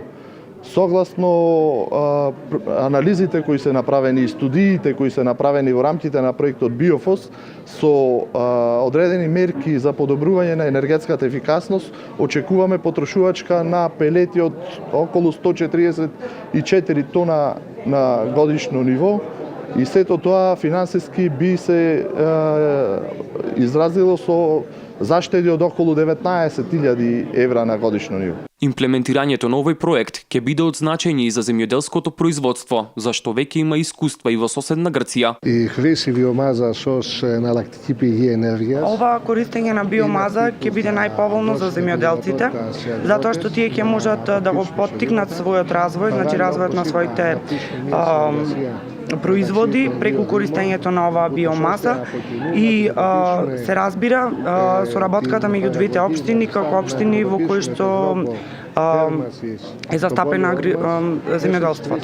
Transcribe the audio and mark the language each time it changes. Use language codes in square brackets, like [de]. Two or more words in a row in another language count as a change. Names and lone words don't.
[mk] Согласно анализите кои се направени и студиите кои се направени во рамките на проектот Биофос, со одредени мерки за подобрување на енергетската ефикасност, очекуваме потрошувачка на пелети од околу 144 тона на годишно ниво, и сето тоа финансиски би се изразило со заштеди од околу 19.000 евра на годишно ниво. Имплементирањето на овој проект ќе биде од значење и за земјоделското производство, зашто веќе има искуства и во соседна Грција. [el] И χρήση βιομάζα ως εναλλακτική πηγή ενέργειας. [mk] Ова користење на биомаза ќе биде најповолно за земјоделците, затоа што тие ќе можат да го поттикнат својот развој, значи развојот на своите производи преку користењето на оваа биомаса и се разбира соработката меѓу двете општини како општини во кои што е застапена земјоделството.